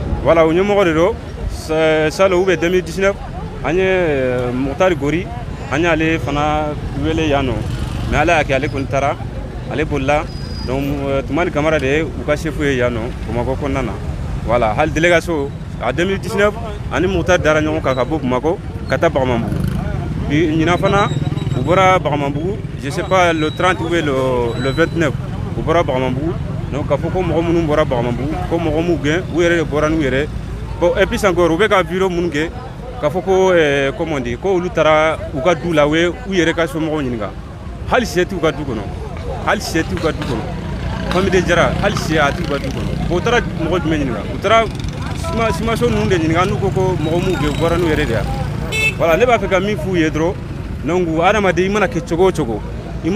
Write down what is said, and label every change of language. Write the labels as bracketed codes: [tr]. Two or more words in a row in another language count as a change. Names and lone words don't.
[bm] Voilà o ɲɛmɔgɔ de don salon [fr] ou bien [bm] 2019 an ye Mukutari Gori an y'ale fana wele yan nɔ mais ala y'a kɛ ale kɔni taara ale bolila donc Tumani Kamara de ye u ka chef ye yan nɔ Bamakɔ kɔnɔna na voilà hali délégation a 2019 ani Mukutari dara ɲɔgɔn kan ka bɔ Bamakɔ ka taa Bagamabugu bi ɲinan fana u bɔra Bagamabugu [fr] je sais pas le [bm] 30 ou le 29 u bɔra Bagamabugu donc k'a fɔ ko mɔgɔ minnu bɔra Bagamabugu ko mɔgɔ m'u gɛn u yɛrɛ de bɔra n'u yɛrɛ bon [fr] et puis encore [bm] u bɛ ka vidéo minnu kɛ k'a fɔ ko [fr] comment dire [bm] ko olu taara u ka du la u ye u yɛrɛ ka somɔgɔw ɲininka hali sɛ t'u ka du kɔnɔ hali sɛ t'u ka du kɔnɔ famille Jara hali sɛ a t'u ka du kɔnɔ bon u taara mɔgɔ jumɛn ɲininka u taara simaso ninnu de ɲininka n'u ko ko mɔgɔ m'u gɛn u bɔra n'u yɛrɛ de yan voilà ne b'a fɛ ka min f'u ye dɔrɔn donc adamaden i mana kɛ cogo o cogo i